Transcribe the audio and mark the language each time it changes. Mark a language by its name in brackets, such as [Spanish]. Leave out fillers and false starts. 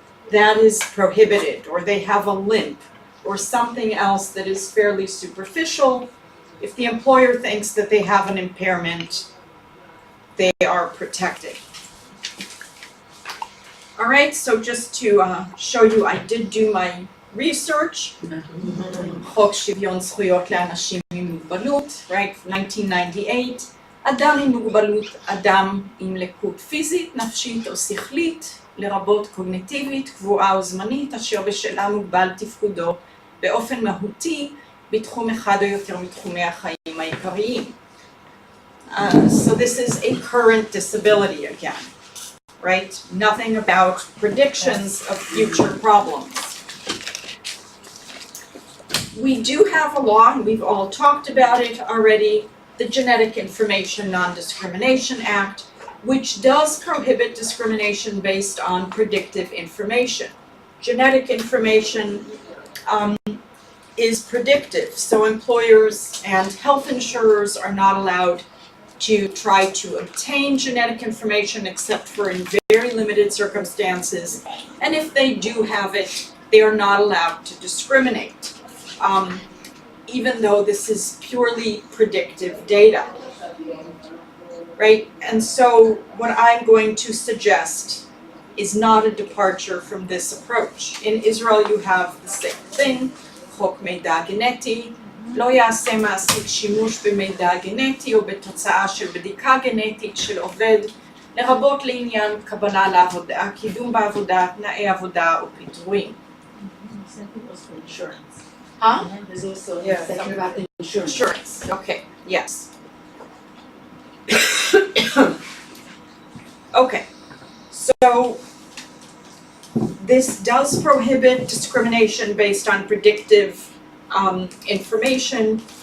[English] That is prohibited. Or they have a limp, or something else that is fairly superficial. If the employer thinks that they have an impairment, they are protected. All right, so just to show you, I did do my research. [Hebrew] חוק שוויון זכויות לאנשים עם מוגבלות, right, 1998. אדם עם מוגבלות, אדם עם לקות פיזית, נפשית או שכלית, לרבות קוגניטיבית, קבועה או זמנית, אשר בשלה מוגבל תפקודו באופן מהותי בתחום אחד או יותר מתחומי החיים העיקריים. [English] So this is a current disability again, right? Nothing about predictions of future problems. We do have a law, and we've all talked about it already, the Genetic Information Non-Discrimination Act, which does prohibit discrimination based on predictive information. Genetic information is predictive, so employers and health insurers are not allowed to try to obtain genetic information except for in very limited circumstances, and if they do have it, they are not allowed to discriminate. even though this is purely predictive data, right? And so what I'm going to suggest is not a departure from this approach. In Israel, you have the same thing, [Hebrew] חוק מידע גנטי, לא יעשה מעסיק שימוש במידע גנטי או בתוצאה של בדיקה גנטית של עובד, לרבות לעניין קבלה לעבודה, קידום בעבודה, תנאי עבודה או פיטורים. [English] Insurance. Huh? There's also Yeah, a section about the insurance. Insurance, okay, yes. Okay, so this does prohibit discrimination based on predictive information.